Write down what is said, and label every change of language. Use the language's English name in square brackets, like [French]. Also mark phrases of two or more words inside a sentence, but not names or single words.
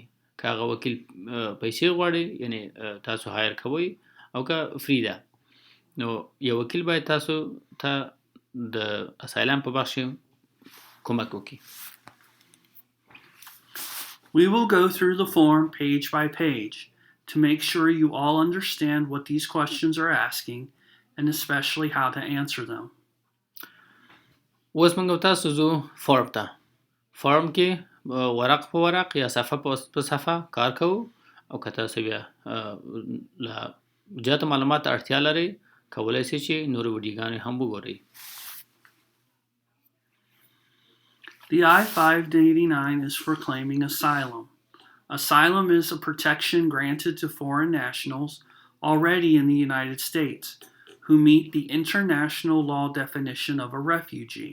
[Pashto] که هغه وکیل پیسې غواړي یعنی تاسو هایر کوئ او که فری ده نو یو وکیل باید تاسو ته د اسایلم په بخش کومک وکړي. [English] We will go through the form page by page to make sure you all understand what these questions are asking and especially how to answer them. [Pashto] اوس موږ تاسو زو فارم ته فارم کې ورق په ورق یا صفحه په صفحه کار کوو او که تاسو بیا لا زیات معلومات اړتیا لرئ کولای شئ چې نور ویډیوګانې هم وګورئ. [English] The I-589 is for claiming asylum. Asylum is a protection granted to foreign nationals already in the United States who meet the international law definition of a refugee.